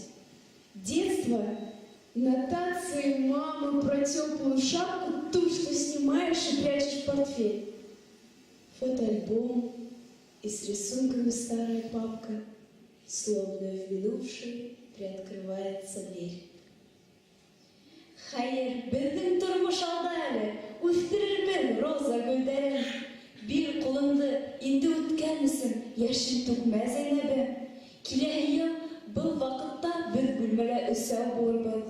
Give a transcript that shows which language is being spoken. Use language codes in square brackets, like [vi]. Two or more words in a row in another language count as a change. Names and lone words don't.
[ru] Детство — нотации мамы про теплую шапку, ту, что снимаешь и прячешь в портфель. Фотоальбом и с рисунками старая папка, словно в минувшей приоткрывается дверь. [ba] Хәйер, беҙҙең тормош алда әле, үҫтерербеҙ роза гөлдәрен. Бир ҡулыңды, инде үткән өсөн йәшен түкмә Зәйнәбе. Киләһе йыл был ваҡытта беҙ бүлмәлә өсәү булырбыҙ.